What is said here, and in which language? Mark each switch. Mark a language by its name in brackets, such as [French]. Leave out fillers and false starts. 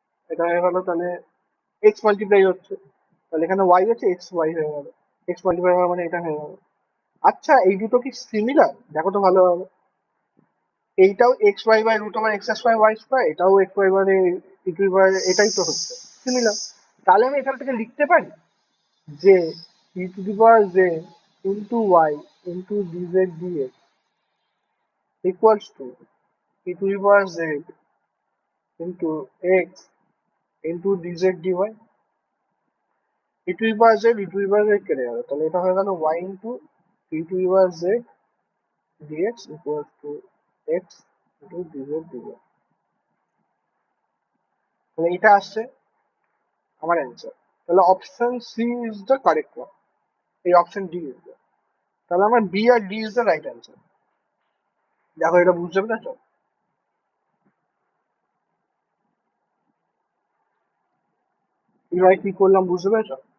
[Bangla] এটা হয়ে গেল, তাহলে এক্স মাল্টিপ্লাই হচ্ছে, তাহলে এখানে ওয়াই আছে, এক্স ওয়াই হয়ে গেল, এক্স মাল্টিপ্লাই হওয়া মানে এটা হয়ে গেল। আচ্ছা, এই দুটো কি সিমিলার, দেখো তো ভালো হবে। এইটাও x Y by root over x square Y square, এটাও এক্স ওয়াই বাই ইটু বাই, এটাই তো হচ্ছে সিমিলার। তাহলে আমি এখান থেকে লিখতে পারি যে [English] e to the power z into y into dz dx equals to e to the power z into x into dz dy। e to the power z e to the power z [Bangla] কেটে গেল, তাহলে এটা হয়ে গেল [English] y into e to the power z dx equals to x into dz dy। [Bangla] তাহলে এটা আসছে আমার অ্যান্সার। [English] তাহলে option C is the correct one, এই option D is the, তাহলে আমার বি আর D is the right answer. [Bangla] দেখো এটা বুঝতে পেরেছো, এবার কি করলাম বুঝতে পেরেছো?